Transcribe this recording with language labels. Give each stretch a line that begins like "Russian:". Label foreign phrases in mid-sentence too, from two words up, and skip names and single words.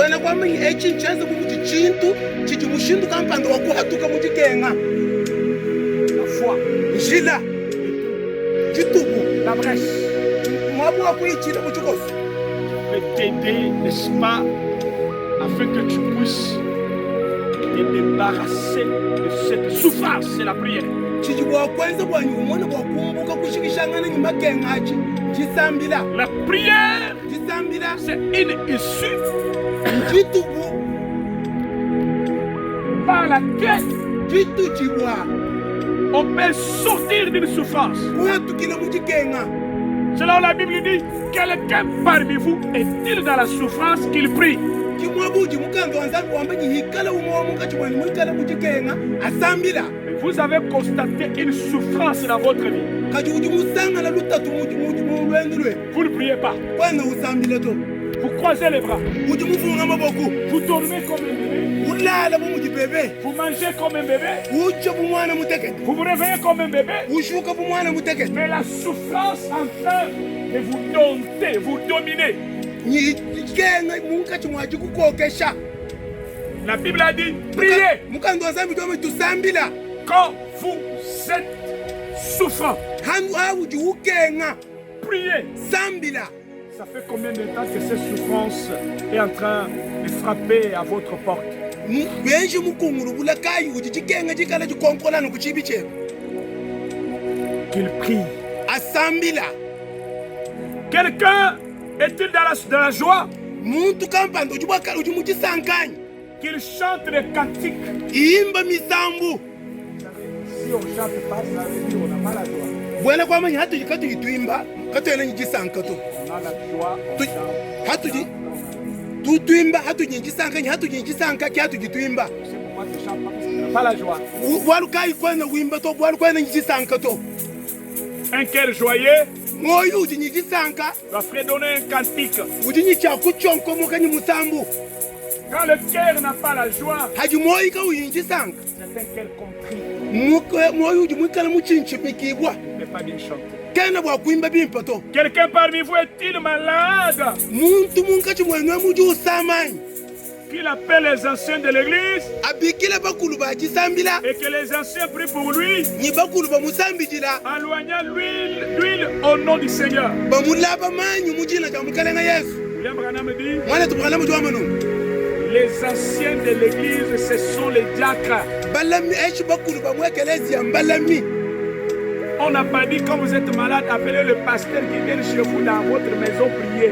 Chokwe: kwama echinchaza kumuti chintu chichimushindu kampando wakuhatuka muchikenga
French: la foi,
Chokwe: njila chitubu
French: la brèche
Chokwe: mwabu wakuichila muchikosi
French: peut t'aider, n'est-ce pas, afin que tu puisses te débarrasser de cette souffrance, c'est la prière.
Chokwe: chichi bwakwenza bwanyu umona bwakumbuka kushikishangana nyuma kengachi chisambila
French: La prière,
Chokwe: chisambila
French: c'est une issue
Chokwe: chitubu
French: par laquelle
Chokwe: chitu chibwa
French: on peut sortir d'une souffrance.
Chokwe: kuhatukila muchikenga.
French: C'est là où la Bible dit, quelqu'un parmi vous est-il dans la souffrance qu'il prie?
Chokwe: Chimwabuji mukando wanzambi wamba nyihikala umwamuka chibwani mwikala muchikenga asambila
French: Vous avez constaté une souffrance dans votre vie.
Chokwe: kachi uji musanga la lutatu mulwendu lwe
French: Vous ne priez pas.
Chokwe: kwena usambila to
French: Vous croisez les bras.
Chokwe: uji mufunga maboku
French: Vous dormez comme un bébé.
Chokwe: ulala bumujibebe
French: Vous mangez comme un bébé.
Chokwe: ucha bumwana mutekete
French: Vous vous réveillez comme un bébé.
Chokwe: ushuka bumwana mutekete
French: Mais la souffrance en train de vous dompter, vous dominer.
Chokwe: nyikenga munkachi mwachi kukokesha.
French: La Bible a dit, priez
Chokwe: mukando wanzambi tome tusambila
French: quand vous êtes souffrant.
Chokwe: handu awuji ukenga
French: Priez.
Chokwe: sambila.
French: Ça fait combien de temps que cette souffrance est en train de frapper à votre porte?
Chokwe: benji mukungulu bulakayi uji chikenga chikala chikonkolana kuchibi chenu
French: Qu'il prie.
Chokwe: asambila.
French: Quelqu'un est-il dans la joie?
Chokwe: Muntu kampando ujibwakala uji muchisankanya
French: Qu'il chante des cantiques.
Chokwe: imba misambu
French: Si on ne chante pas, ça veut dire on n'a pas la joie.
Chokwe: bwela kwamanya hatuji katuyitwimba katwela nyichisanka to
French: On a la joie. on chante.
Chokwe: hatuji tutwimba hatuji nyichisankanya hatuji nyichisanka ki hatuji twimba
French: C'est pourquoi tu chantes pas, parce que tu n'as pas la joie.
Chokwe: bwalukayi kwena wimba to bwalukwena nyichisanka to
French: Un cœur joyeux
Chokwe: moyo uji nyichisanka
French: va fredonner un cantique.
Chokwe: uji nyichakuchonkomoka nyimusambu
French: Quand le cœur n'a pas la joie,
Chokwe: haji moyo ika uyi nyichisanka
French: c'est un cœur contrit.
Chokwe: moyo uji mwikala muchinchimikibwa
French: Il n'est pas bien chanté.
Chokwe: kena bwakwimba bimpa to
French: Quelqu'un parmi vous est-il malade?
Chokwe: muntu munkachi mwenwe muji usamanyi
French: Qu'il appelle les anciens de l'église
Chokwe: abikila bakulu bachisambila
French: et que les anciens prient pour lui,
Chokwe: nyi bakulu bamusambijila
French: éloignant l'huile au nom du Seigneur.
Chokwe: bamulaba manyi mujina ja mukalenga Yesu.
French: William Branham dit,
Chokwe: Mwana tubukala muji wa manu
French: les anciens de l'église, ce sont les diacres.
Chokwe: balami eshi bakulu bamwekelezia mbalami.
French: On n'a pas dit quand vous êtes malade, appelez le pasteur qui vient chez vous dans votre maison prier.